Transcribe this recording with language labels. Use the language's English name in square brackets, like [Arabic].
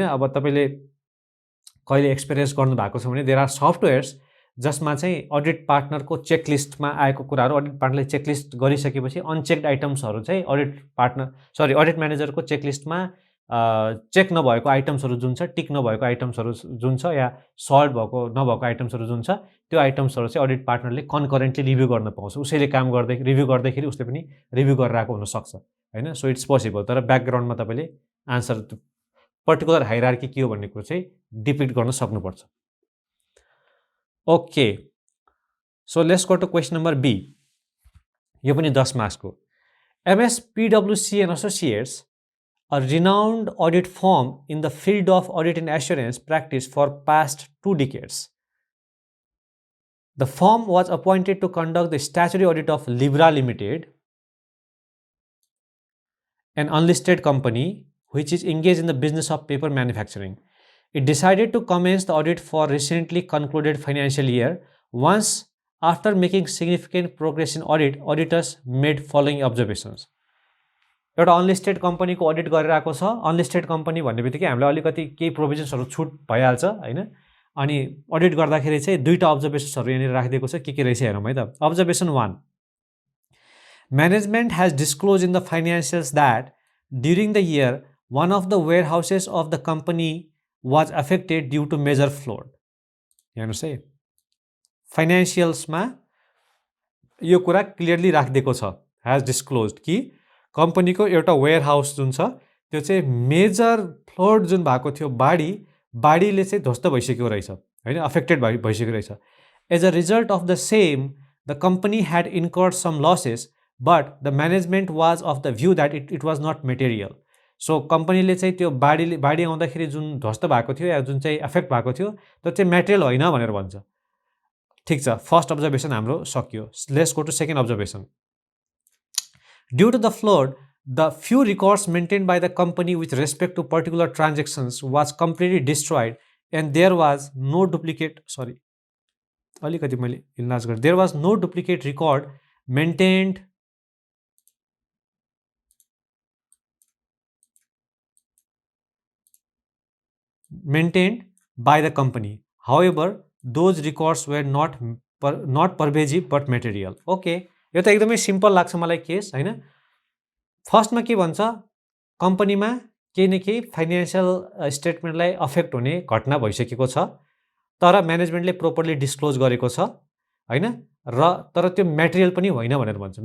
[Nepali] अब तपाईँले कहिले एक्सपिरियन्स गर्नुभएको छ भने [English] there are softwares [Nepali] जसमा चाहिँ अडिट पार्टनरको चेकलिस्टमा आएको कुराहरू अडिट पार्टनरले चेकलिस्ट गरिसकेपछि अनचेक्ड आइटम्सहरू चाहिँ अडिट म्यानेजरको चेकलिस्टमा चेक नभएको आइटम्सहरू जुन छ, टिक नभएको आइटम्सहरू जुन छ, या सल्भ नभएको आइटम्सहरू जुन छ, त्यो आइटम्सहरू चाहिँ अडिट पार्टनरले कन्करेन्टली रिभ्यू गर्न पाउँछ। उसैले काम रिभ्यू गर्दाखेरि उसले पनि रिभ्यू गरिरहेको हुनसक्छ होइन। [English] So it's possible. [Nepali] तर ब्याकग्राउन्डमा तपाईँले आन्सर पर्टिकुलर हाइरार्की के हो भन्ने कुरो चाहिँ डिपिक्ट गर्न सक्नुपर्छ। [English] Okay, so let's go to question number B. [Nepali] यो पनि 10 मार्क्सको। [English] MS PwC and Associates, a renowned audit firm in the field of audit and assurance practice for past 2 decades. The firm was appointed to conduct the statutory audit of Libra Limited, an unlisted company which is engaged in the business of paper manufacturing. It decided to commence the audit for recently concluded financial year. Once after making significant progress in audit, auditors made following observations. [Nepali] एउटा unlisted कम्पनीको audit गरिरहेको छ। Unlisted company भन्ने बित्तिकै हामीलाई अलिकति केही प्रोभिजन्सहरू छुट भइहाल्छ होइन। अनि अडिट गर्दाखेरि चाहिँ दुईवटा अब्जर्भेसन्सहरू यहाँनिर राखिदिएको छ, के रहेछ हेरौँ है त। [English] Observation 1, management has disclose in the financials that during the year one of the warehouses of the company was affected due to major flood. [Nepali] हेर्नुहोस् है, फाइनेन्सियल्समा यो कुरा क्लियरली राखिदिएको छ, हेज डिस्क्लोज कि कम्पनीको एउटा वेयर हाउस जुन छ त्यो चाहिँ मेजर फ्लड जुन भएको थियो, बाढीले चाहिँ ध्वस्त भइसकेको रहेछ होइन, अफेक्टेड भइसकेको रहेछ। [English] As a result of the same the company had incurred some losses but the management was of the view that it was not material. [Nepali] So कम्पनीले चाहिँ त्यो बाढी आउँदाखेरि जुन ध्वस्त भएको थियो या जुन चाहिँ एफेक्ट भएको थियो त्यो चाहिँ मेटेरियल होइन भनेर भन्छ। ठिक छ, फर्स्ट अब्जर्भेसन हाम्रो सकियो। [English] Let's go to second observation. Due to the flood the few records maintain by the company with respect to particular transactions was completely destroyed and there was no duplicate [Nepali] अलिकति मैले इन्लाज गरेँ। [English] There was no duplicate record maintained by the company. However, those records were not pervasive but material. Okay, [Nepali] यो त एकदमै simple लाग्छ मलाई case होइन। फर्स्टमा के भन्छ, कम्पनीमा केही न केही फाइनेन्सियल स्टेटमेन्टलाई अफेक्ट हुने घटना भइसकेको छ, तर म्यानेजमेन्टले प्रोपरली डिस्क्लोज गरेको छ होइन, र तर त्यो मेटेरियल पनि होइन भनेर भन्छ।